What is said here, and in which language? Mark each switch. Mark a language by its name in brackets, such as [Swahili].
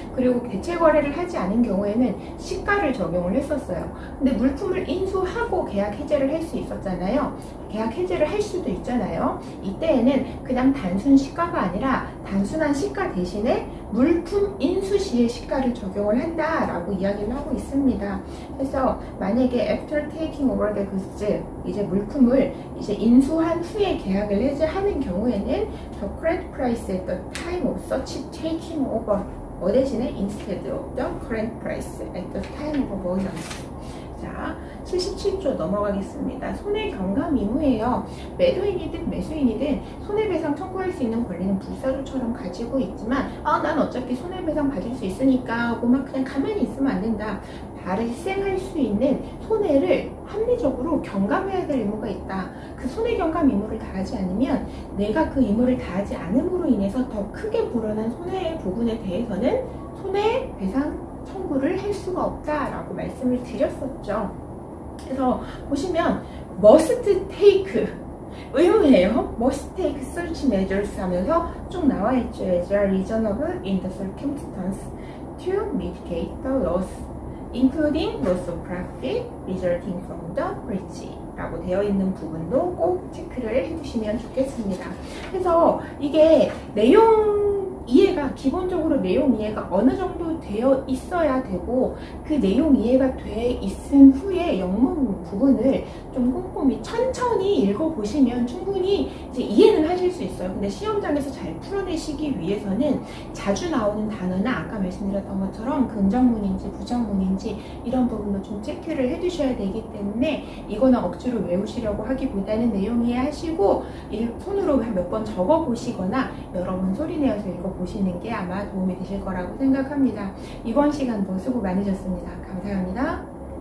[Korean] 그리고 대체거래를 하지 않은 경우에는 시가를 적용을 했었어요. 근데 물품을 인수하고 계약 해제를 할 수 있었잖아요. 계약 해제를 할 수도 있잖아요. 이때에는 그냥 단순 시가가 아니라 단순한 시가 대신에 물품 인수 시의 시가를 적용을 한다라고 이야기를 하고 있습니다. 그래서 만약에 [English] after taking over the goods, [Korean] 이제 물품을 이제 인수한 후에 계약을 해제하는 경우에는 [English] the current price at the time of such taking over, [Korean] 대신에 [English] instead of the current price at the time of avoidance. [Korean] 자, 77조 넘어가겠습니다. 손해경감 의무예요. 매도인이든 매수인이든 손해배상 청구할 수 있는 권리는 불사조처럼 가지고 있지만 난 어차피 손해배상 받을 수 있으니까 하고 막 그냥 가만히 있으면 안 된다. 발생할 수 있는 손해를 합리적으로 경감해야 될 의무가 있다. 그 손해경감 의무를 다하지 않으면 내가 그 의무를 다하지 않음으로 인해서 더 크게 불어난 손해의 부분에 대해서는 손해배상 청구를 할 수가 없다라고 말씀을 드렸었죠. 그래서 보시면 [English] must take [Korean] 의무예요. [English] must take such measures [Korean] 하면서 쭉 나와 있죠. [English] as are reasonable in the circumstance to mitigate the loss, including loss of profit resulting from the breach [Korean] 라고 되어 있는 부분도 꼭 체크를 해주시면 좋겠습니다. 그래서 이게 내용 이해가 문제가 기본적으로 내용 이해가 어느 정도 되어 있어야 되고, 그 내용 이해가 돼 있은 후에 영문 부분을 좀 꼼꼼히 천천히 읽어보시면 충분히 이제 이해는 하실 수 있어요. 근데 시험장에서 잘 풀어내시기 위해서는 자주 나오는 단어나 아까 말씀드렸던 것처럼 긍정문인지 부정문인지 이런 부분도 좀 체크를 해두셔야 되기 때문에, 이거는 억지로 외우시려고 하기보다는 내용 이해하시고 손으로 몇 번 적어보시거나 여러 번 소리내어서 읽어보시는 게 아마 도움이 되실 거라고 생각합니다. 이번 시간도 수고 많으셨습니다. 감사합니다.